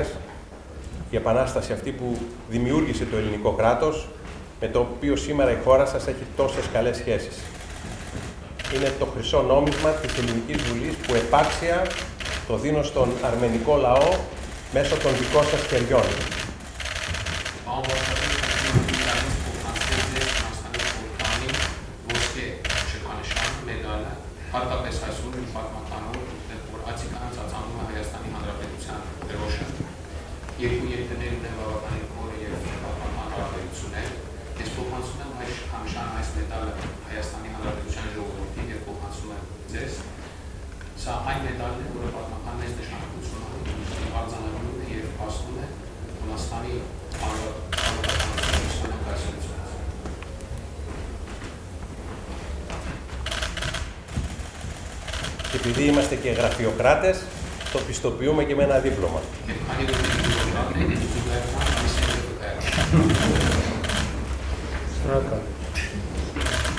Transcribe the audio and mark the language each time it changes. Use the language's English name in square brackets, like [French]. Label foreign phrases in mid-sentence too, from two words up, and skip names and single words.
[Greek] Η Επανάσταση αυτή που δημιούργησε το ελληνικό κράτος, με το οποίο σήμερα η χώρα σας έχει τόσες καλές σχέσεις. Είναι το χρυσό νόμισμα της Ελληνικής Βουλής που επάξια το δίνω στον αρμενικό λαό μέσω των δικών σας χεριών. [Armenian] Հատկապես այսօր մի պատմականով, որ Ացիկան ծածանում է Հայաստանի Հանրապետության դրոշը։ Երկու երկրներ ունեն բավականին խոր եւ պատմական հարաբերություններ։ Ես փոխանցում եմ հաշան այս մեդալը Հայաստանի Հանրապետության ժողովրդին եւ փոխանցում եմ ձեզ։ Սա այն մեդալն է, որը պատմական մեծ նշանակություն ունի, արձանագրում է եւ փաստում է Հունաստանի հանրապետության ներկայացուցիչը։ [Greek] Και επειδή είμαστε και γραφειοκράτες, το πιστοποιούμε και με ένα δίπλωμα. Στράκαλε.